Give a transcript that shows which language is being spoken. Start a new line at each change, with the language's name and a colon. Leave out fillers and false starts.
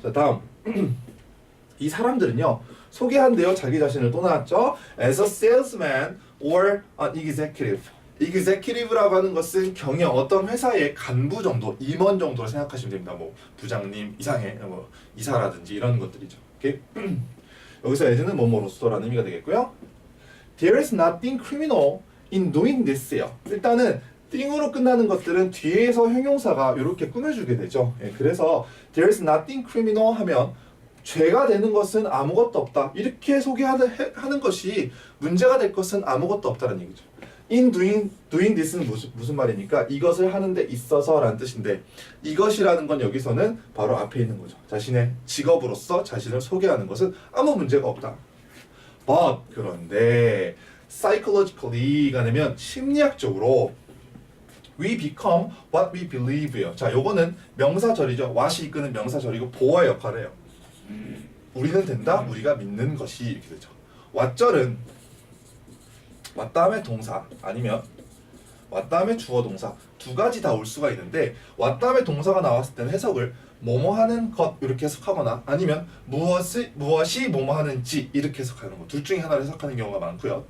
Korean: 자, 다음 이 사람들은요 소개한대요. 자기 자신을 또 나왔죠.
English: As a salesman or an executive.
Korean: executive라고 하는 것은 경영, 어떤 회사의 간부 정도, 임원 정도로 생각하시면 됩니다. 뭐 부장님 이상의 뭐 이사라든지 이런 것들이죠. 오케이? 여기서 as는 뭐뭐로서라는 의미가 되겠고요.
English: There is nothing criminal in doing this요.
Korean: 일단은 thing으로 끝나는 것들은 뒤에서 형용사가 이렇게 꾸며주게 되죠. 예, 그래서
English: there is nothing criminal
Korean: 하면 죄가 되는 것은 아무것도 없다. 이렇게 소개하는 것이 문제가 될 것은 아무것도 없다는 얘기죠.
English: In doing this
Korean: 는 무슨 말이니까 이것을 하는 데 있어서 라는 뜻인데 이것이라는 건 여기서는 바로 앞에 있는 거죠. 자신의 직업으로서 자신을 소개하는 것은 아무 문제가 없다.
English: But
Korean: 그런데
English: psychologically
Korean: 가 되면 심리학적으로
English: we become what we believe요.
Korean: 자, 요거는 명사절이죠. what이 이끄는 명사절이고 보어의 역할을 해요. 우리는 된다, 우리가 믿는 것이 이렇게 되죠. what절은 what 다음에 동사 아니면 what 다음에 주어 동사 두 가지 다 올 수가 있는데 what 다음에 동사가 나왔을 때는 해석을 뭐뭐 하는 것 이렇게 해석하거나 아니면 무엇이 뭐뭐 하는지 이렇게 해석하는 거 둘 중에 하나를 해석하는 경우가 많고요.